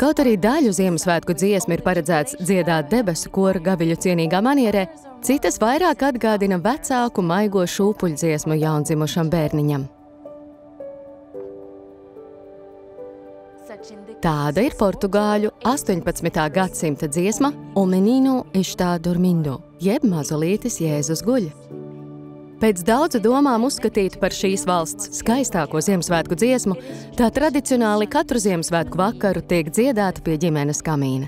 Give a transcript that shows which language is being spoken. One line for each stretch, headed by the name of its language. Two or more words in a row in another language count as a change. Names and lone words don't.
Latvian: Kaut arī daļu Ziemassvētku dziesmu ir paredzēts dziedāt debesu kora gaviļu cienīgā manierē, citas vairāk atgādina vecāku maigo šūpuļdziesmu jaundzimušam bērniņam. Tāda ir portugāļu 18. gadsimta dziesma O menino está dormindo, jeb Mazulītis Jēzus guļ. Pēc daudzu domām uzskatītu par šīs valsts skaistāko Ziemassvētku dziesmu, tā tradicionāli katru Ziemassvētku vakaru tiek dziedāta pie ģimenes kamīna.